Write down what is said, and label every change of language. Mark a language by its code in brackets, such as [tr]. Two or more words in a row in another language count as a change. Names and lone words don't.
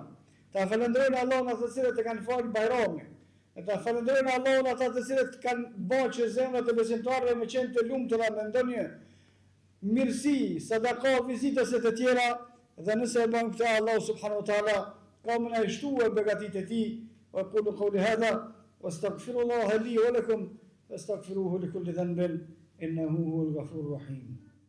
[sq] Ta falenderojmë Allahun ata të cilët e kanë falë Bajramin. E ta falenderojmë Allahun ata të cilët kanë bërë që zemrat e besimtarëve me qenë të lumtura me ndonjë mirësi, sadaka, vizitës e të tjera, dhe nëse e bën këtë Allah [ar] سبحانه وتعالى [sq] ka më na shtuar begatitë e tij. [ar] وأقول قولي هذا وأستغفر الله لي ولكم فاستغفروه لكل ذنب إنه هو الغفور الرحيم.